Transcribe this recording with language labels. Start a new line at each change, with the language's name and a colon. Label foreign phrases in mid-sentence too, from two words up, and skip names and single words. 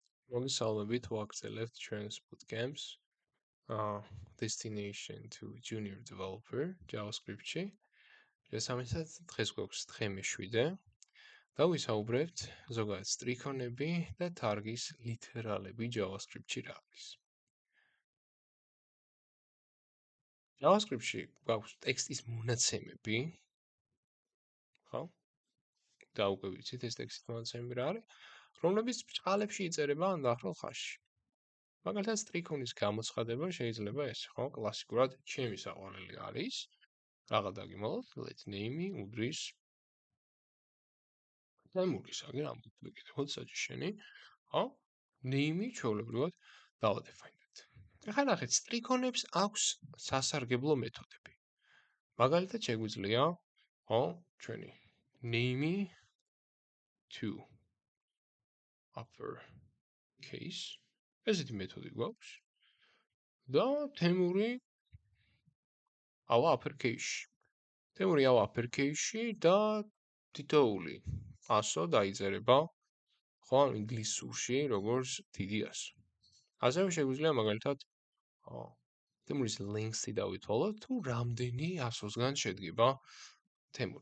Georgian: მოგესალმებით, ვაგრძელებთ ჩვენს
English: bootcamps destination to junior developer JavaScript-ში.
Georgian: შესაბამისად, დღეს გვაქვს დღე მე-7 და ვისაუბრებთ ზოგადად სტრიქონები და თარგის ლიტერალები JavaScript-ში რა არის. JavaScript-ში გვაქვს ტექსტის მონაცემები, ხო? და უკვე ვიცით ეს ტექსტის მონაცემები რა არის, რომლებიც ბრჭყალებში იწერება ან დახრილ ხაზში. მაგალითად, სტრიქონის გამოცხადება შეიძლება ეს, ხო? კლასიკურად ჩემი საყვარელი არის. რაღა დაგიმალოთ,
English: let name
Georgian: უდრის თემურის, აგერ ამბობ კიდევ საჭიშენი, ხო? name ჩვეულებრივად დავადეფაინდეთ. ახლა ნახეთ, სტრიქონებს აქვს სასარგებლო მეთოდები. მაგალითად, შეგვიძლია, ხო, ჩვენი
English: name to upper case
Georgian: ესეთი მეთოდი გვაქვს და თემური ავა
English: upper case-ში.
Georgian: თემური ავა
English: upper case-ში
Georgian: და თითოეული ასო დაიწერება ხო ინგლისურში როგორც დიდი ასო. ასევე შეგვიძლია მაგალითად თემურის length-ი დავითვალოთ თუ რამდენი ასოსგან შედგება თემური.